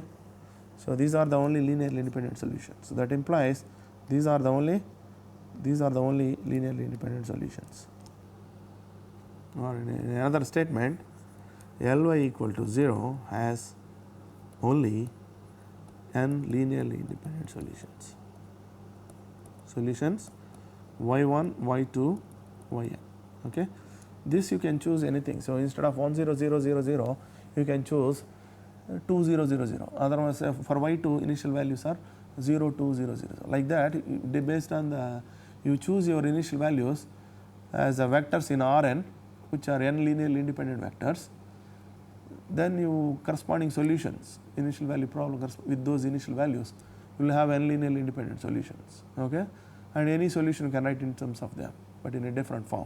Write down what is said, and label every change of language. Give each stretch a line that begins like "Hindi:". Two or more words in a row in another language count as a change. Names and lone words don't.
English: So, these are the only linearly independent solutions. So, that implies these are the only linearly independent solutions. Or in another statement, Ly equal to 0 has only n linearly independent solutions. Solutions y1, y2, yn. Okay. This you can choose anything. So, instead of 1 0 0 0 0, you can choose 2 0 0 0, otherwise for y2 initial values are 0 2 0 0. Like that, based on the, you choose your initial values as vectors in Rn, which are n linearly independent vectors, then you corresponding solutions, initial value problem with those initial values, you will have n linearly independent solutions, okay, and any solution you can write in terms of them, but in a different form.